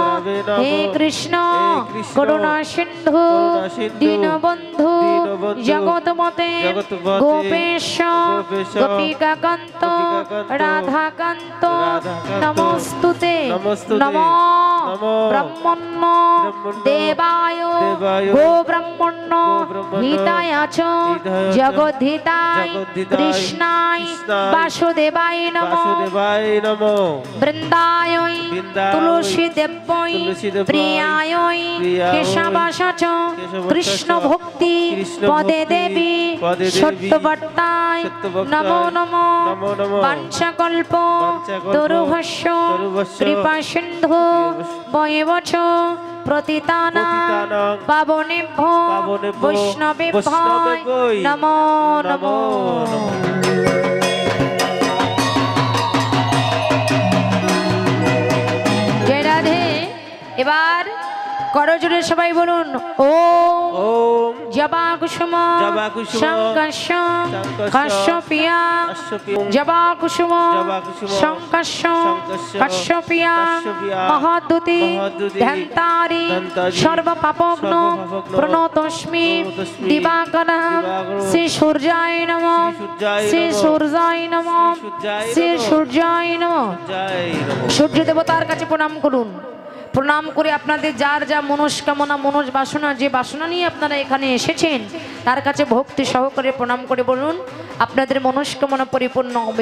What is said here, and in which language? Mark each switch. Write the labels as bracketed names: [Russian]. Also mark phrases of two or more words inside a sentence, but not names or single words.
[Sanskrit] হে কৃষ্ণ করুণা সিন্ধু দীনবন্ধু জগৎপতে গোপেশ গোপিকাকান্ত রাধাকান্ত নমস্তুতে নমো ব্রহ্মণ্য দেবায় গো ব্রহ্মণ্য হিতায় চ জগদ্ধিতায় কৃষ্ণায় বাসুদেবায় নমঃ। বাসুদেবায় নমঃ। বৃন্দায় তুলসী দেব্যই প্রিয়ায় কেশবাস চ কৃষ্ণ ভক্তি পদে দেবী সত্যবর্তায় নমো নমো। বাঞ্ছাকল্প তরুভস্য কৃপা সিন্ধু বয়বচ প্রতিতানাং পাবনেভ্যো বৈষ্ণবেভ্যো নমো নমো। জয় রাধে। [Bangla] এবার করজোরে সবাই বলুন ওম [Sanskrit] ওম জবা কুসুম জবা কুসুম শঙ্কর্ষ শঙ্কর্ষ কাশ্যপিয়া কাশ্যপিয়া জবা কুসুম শঙ্কর্ষ কাশ্যপিয়া মহাদ্যুতি ধ্যান্তারি সর্বপাপগ্ন প্রণতস্মি দিবাকরঃ শ্রী সূর্যায় নমঃ শ্রী সূর্যায় নমঃ শ্রী সূর্যায় নমঃ। [Bangla] সূর্য দেবতার কাছে প্রণাম করুন। প্রণাম করে আপনাদের যার যা মনস্কামনা বাসনা যে বাসনা নিয়ে আপনারা এখানে এসেছেন তার কাছে ভক্তি সহকারে প্রণাম করে বলুন আপনাদের মনস্কামনা পরিপূর্ণ হবে।